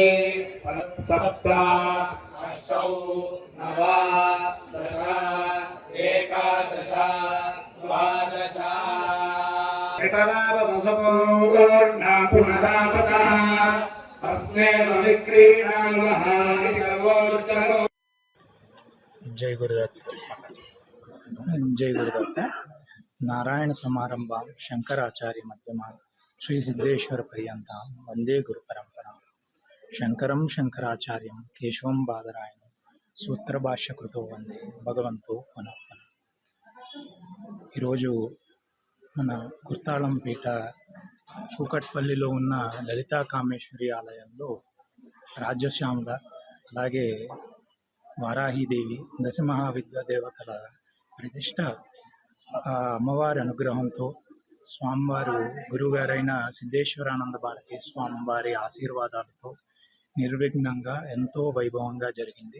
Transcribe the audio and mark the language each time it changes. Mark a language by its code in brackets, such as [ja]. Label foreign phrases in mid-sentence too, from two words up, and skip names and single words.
[sa] సప్త అష్టౌ నవ దశ ఏకాదశ ద్వాదశ जय गुरुदत्त जय गुरुदत्त नारायण समारंभा शंकराचार्य मध्यमा श्री सिद्धेश्वर पर्यंत वंदे गुरु परंपरा शंकरं शंकराचार्यं केशवं बादरायण सूत्र भाष्य कृतो वंदे भगवंतो पुनः [te] ఈరోజు మన కుర్తాళం పీఠ కూకట్పల్లిలో ఉన్న లలితా కామేశ్వరి ఆలయంలో రాజశ్యామల అలాగే వారాహిదేవి దశమహావిద్యా దేవతల ప్రతిష్ట అమ్మవారి అనుగ్రహంతో స్వామివారు గురువుగారైన సిద్ధేశ్వరానంద భారతి స్వామివారి ఆశీర్వాదాలతో నిర్విఘ్నంగా ఎంతో వైభవంగా జరిగింది.